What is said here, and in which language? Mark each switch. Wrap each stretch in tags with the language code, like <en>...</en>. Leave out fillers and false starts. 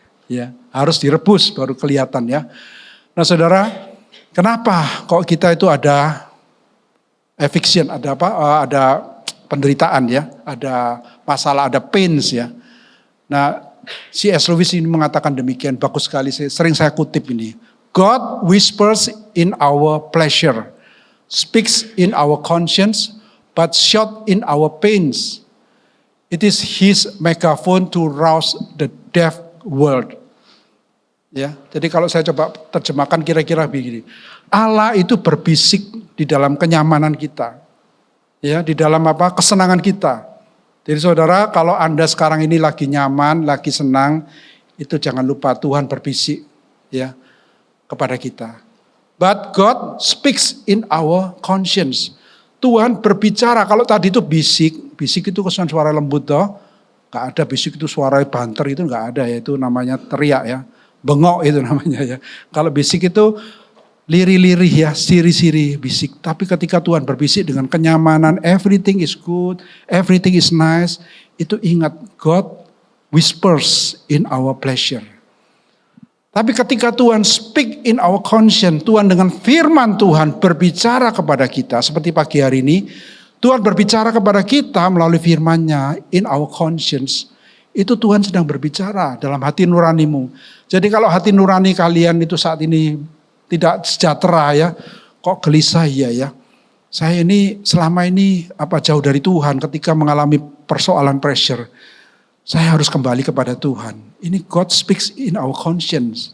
<id>Ya, harus direbus baru kelihatan ya. Nah, saudara, kenapa kok kita itu ada eviction, ada apa? Ada penderitaan ya, ada masalah, ada pains ya. Nah, C.S. Lewis ini mengatakan demikian, bagus sekali, sering saya kutip ini.</id> <en>God whispers in our pleasure, speaks in our conscience, but shout in our pains. It is his megaphone to rouse the deaf world.</en> <id>Ya, jadi kalau saya coba terjemahkan kira-kira begini. Allah itu berbisik di dalam kenyamanan kita. Ya, di dalam apa? Kesenangan kita. Jadi saudara, kalau Anda sekarang ini lagi nyaman, lagi senang, itu jangan lupa Tuhan berbisik ya kepada kita.</id> <en>But God speaks in our conscience.</en> <id>Tuhan berbicara. Kalau tadi itu bisik itu kesan suara lembut toh. Gak ada bisik itu suara banter itu gak ada ya, itu namanya teriak ya. Bengok itu namanya ya. Kalau bisik itu lirih-lirih ya, siri-siri bisik. Tapi ketika Tuhan berbisik dengan kenyamanan,</id> <en>everything is good, everything is nice,</en> <id>itu ingat</id> <en>God whispers in our pleasure.</en> <id>Tapi ketika Tuhan</id> <en>speak in our conscience,</en> <id>Tuhan dengan firman Tuhan berbicara kepada kita, seperti pagi hari ini, Tuhan berbicara kepada kita melalui firman-Nya</id> <en>in our conscience.</en> <id>Itu Tuhan sedang berbicara dalam hati nuranimu. Jadi kalau hati nurani kalian itu saat ini tidak sejahtera ya, kok gelisah ya. Saya ini selama ini jauh dari Tuhan ketika mengalami persoalan pressure. Saya harus kembali kepada Tuhan. Ini</id> <en>God speaks in our conscience.</en>